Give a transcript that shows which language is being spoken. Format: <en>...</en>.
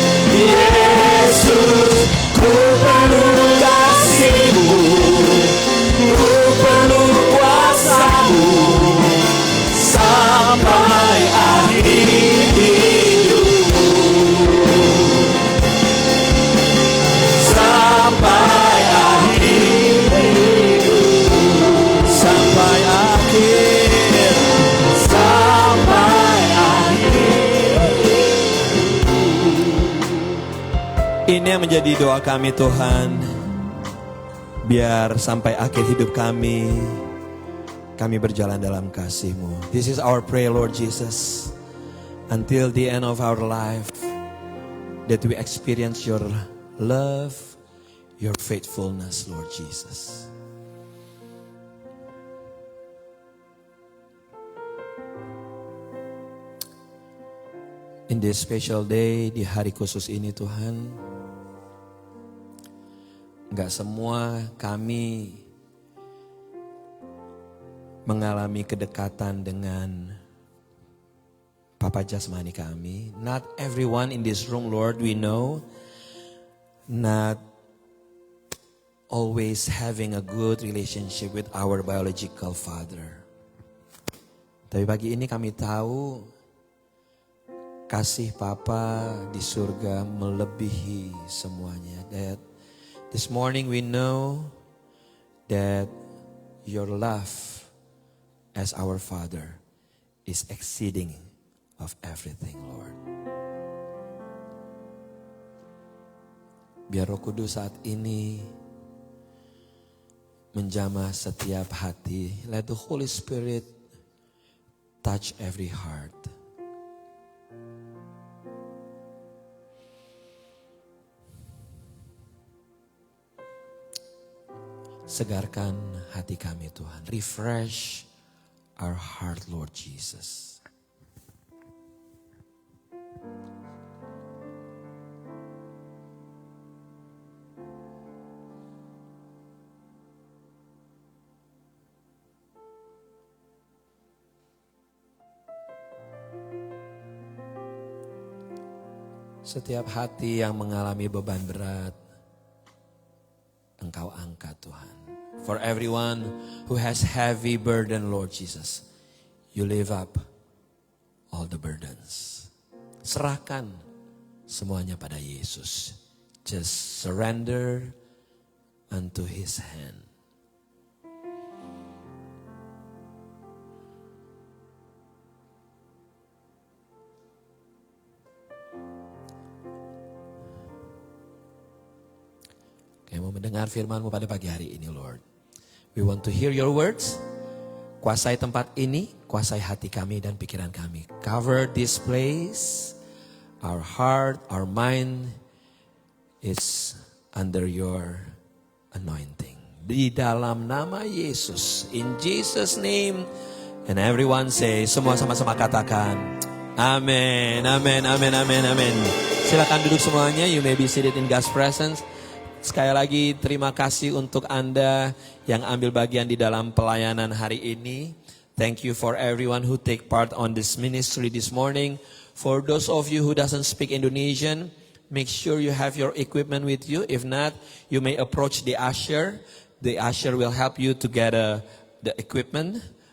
<id>Yesus, ku perlu kasih-Mu, ku perlu kuasa-Mu sampai akhir hidupku, sampai akhir hidupku, sampai akhir, sampai akhir. Ini yang menjadi doa kami Tuhan. Biar sampai akhir hidup kami berjalan dalam kasih-Mu.</id> <en>This is our prayer, Lord Jesus. Until the end of our life, that we experience your love, your faithfulness, Lord Jesus. In this special day,</en> <id>di hari khusus ini Tuhan, gak semua kami mengalami kedekatan dengan Papa jasmani kami.</id> <en>Not everyone in this room, Lord, we know, not always having a good relationship with our biological father.</en> <id>Tapi pagi ini kami tahu kasih Papa di surga melebihi semuanya.</id> <en>That this morning we know that your love as our Father is exceeding of everything, Lord.</en> <id>Biar Roh Kudus saat ini menjamah setiap hati.</id> <en>Let the Holy Spirit touch every heart.</en> <id>Segarkan hati kami Tuhan.</id> <en>Refresh our heart, Lord Jesus.</en> <id>Setiap hati yang mengalami beban berat, Engkau angkat Tuhan.</id> <en>For everyone who has heavy burden, Lord Jesus, you lift up all the burdens.</en> <id>Serahkan semuanya pada Yesus.</id> <en>Just surrender unto His hand.</en> <id>Kami mau mendengar firman-Mu pada pagi hari ini, Lord.</id> <en>We want to hear your words.</en> <id>Kuasai tempat ini, kuasai hati kami dan pikiran kami.</id> <en>Cover this place, our heart, our mind is under your anointing.</en> <id>Di dalam nama Yesus,</id> <en>in Jesus name, and everyone say,</en> <id>semua sama-sama katakan, amen, amen, amen, amen, amen. Silakan duduk semuanya,</id> <en>you may be seated in God's presence.</en> <id>Sekali lagi terima kasih untuk Anda yang ambil bagian di dalam pelayanan hari ini.</id> <en>Thank you for everyone who take part on this ministry this morning. For those of you who doesn't speak Indonesian, make sure you have your equipment with you. If not, you may approach the usher. The usher will help you to get the equipment.</en>